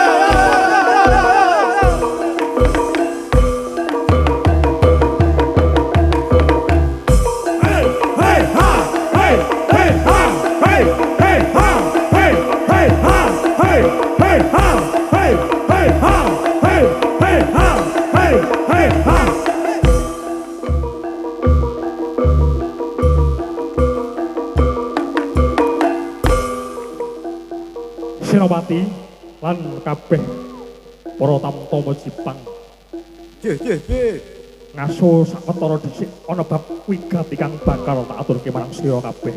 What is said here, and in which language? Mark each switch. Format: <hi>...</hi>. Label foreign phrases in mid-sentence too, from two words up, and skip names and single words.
<jv>Hey, hey, ha, hey, hey, ha, hey, hey, ha, hey, hey, ha, hey, hey, ha, hey, hey, ha, hey, hey, ha, hey, hey, ha. Senopati lan kabeh para tamtama Jepang. Ngaso sawetara dhisik ana bab wigati kang bakal tak aturke marang sira kabeh.</jv>